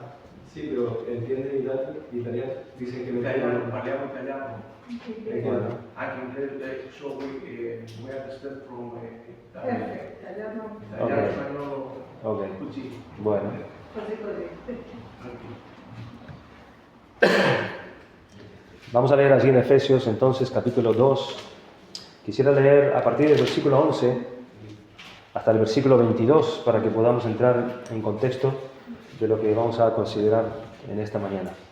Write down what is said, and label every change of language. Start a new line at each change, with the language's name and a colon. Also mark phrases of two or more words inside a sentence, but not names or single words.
Spanish: Sí, pero entienden italiano. Dicen que me
Italian: Italiano, parliamo italiano.
Spanish: Bueno.
English: Anche so we understand from Italiano.
Italian: Italiano, Italiano, Ok. spagnolo, Ok. così.
Spanish: Bueno.
Italian: così.
Spanish: Vamos a leer allí en Efesios, entonces, capítulo 2. Quisiera leer a partir del versículo 11 hasta el versículo 22 para que podamos entrar en contexto de lo que vamos a considerar en esta mañana.